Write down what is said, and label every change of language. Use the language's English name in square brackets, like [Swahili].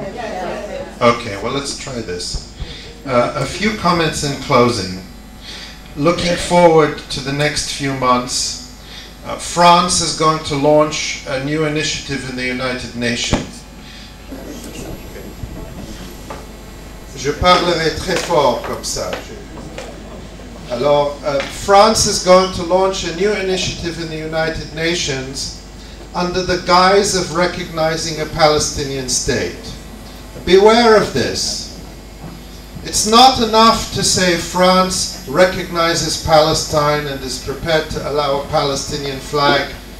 [English] Okay, well let's try this. A few comments in closing. Looking forward to the next few months, France is going to launch a new initiative in the United Nations. [French] Je parlerai très fort comme ça. [English] Alors, France is going to launch a new initiative in the United Nations under the guise of recognizing a Palestinian state. Beware of this. It's not enough to say France recognizes Palestine and is prepared to allow a Palestinian flag